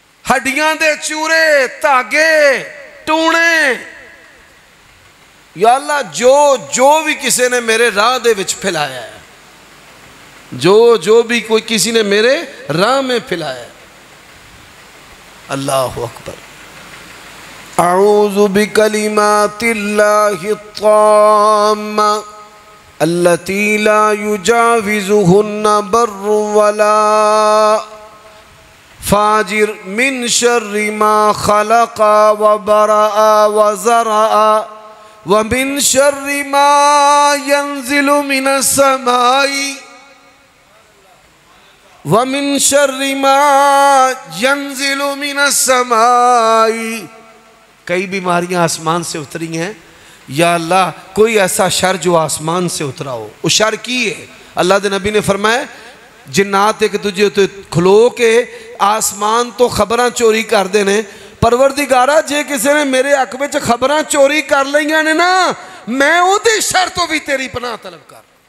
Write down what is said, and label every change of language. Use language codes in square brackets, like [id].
[pa] ہڈیاں دے چورے، تاگے، ٹونے، یا اللہ جو بھی کسی نے میرے راہ دے وچ پھیلایا ہے، [ur] جو بھی کوئی کسی نے میرے راہ میں پھیلایا. [ar] اللہ اکبر. اعوذ بکلمات اللہ الطامہ التي لا يجاوزهن بر ولا فاجر من شر ما خلق وبرأ وزرع ومن شر ما ينزل من السماء ومن شر ما ينزل من السماء. [ur] کئی بیماریاں آسمان سے اتری ہیں. یا اللہ کوئی ایسا شر جو آسمان سے اترا ہو. [pa] وہ شر کی ہے. اللہ دے نبی نے فرمایا جنات ایک دوجے تو کھلو کے آسمان تو خبراں چوری کر دینے. پروردگارہ جے کسی نے میرے حق وچ خبراں چوری کر لیاں نے نا میں او دے شر تو بھی تیری پناہ طلب کر.